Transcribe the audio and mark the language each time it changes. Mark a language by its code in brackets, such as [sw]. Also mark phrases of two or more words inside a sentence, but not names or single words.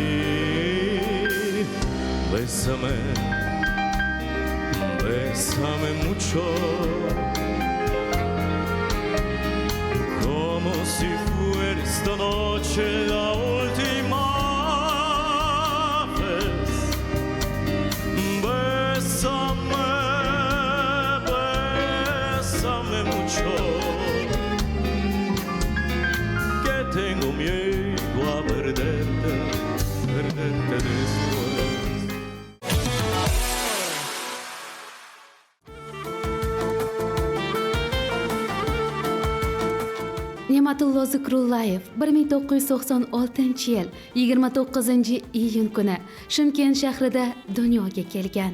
[es] Bésame, bésame mucho, como si fuera esta noche la última vez. Bésame, bésame mucho, que tengo miedo a perderte después. [uz] Ne'matullo Zikrullayev 1996-yil 29-iyun kuni Shimkent shahrida dunyoga kelgan.